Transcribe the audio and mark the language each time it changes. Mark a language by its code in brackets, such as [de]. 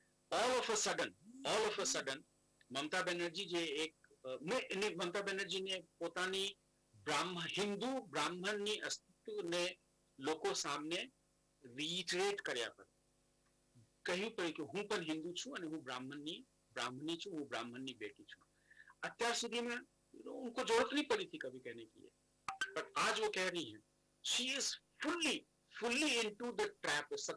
[en] all of a sudden [gu] Mamata Banerjee જે મમતા બેનર્જીને પોતાની હિન્દુ બ્રાહ્મણની અસ્તિત્વને લોકો સામે રીઇટરેટ કર્યા પર કહ્યું પડ્યું કે હું પણ હિન્દુ છું અને હું બ્રાહ્મણી છું, હું બ્રાહ્મણની બેટી છું. અત્યાર સુધીમાં [hi] उनको जरूरत नहीं पड़ी थी कभी कहने की, बट आज वो कह रही हैं. [en] She is fully into the trap.